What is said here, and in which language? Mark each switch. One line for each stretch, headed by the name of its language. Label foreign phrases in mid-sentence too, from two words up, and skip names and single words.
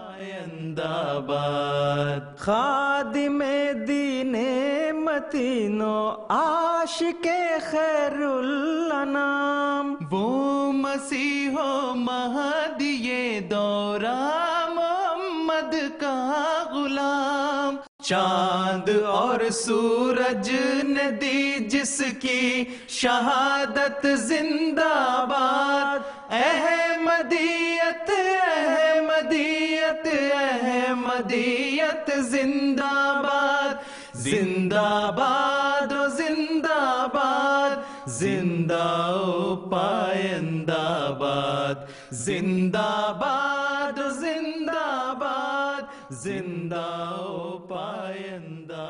Urdu: خادم دین متین و عاشق خیر الانام، وہ مسیح و مہدی دورہ محمد کا غلام، چاند اور سورج نے دی جس کی شہادت زندہ باد، احمدیت احمدیت احمدیت زندہ باد، زندہ باد و زندہ باد، زندہ و پائندہ باد، زندہ باد و زندہ باد، زندہ و پائندہ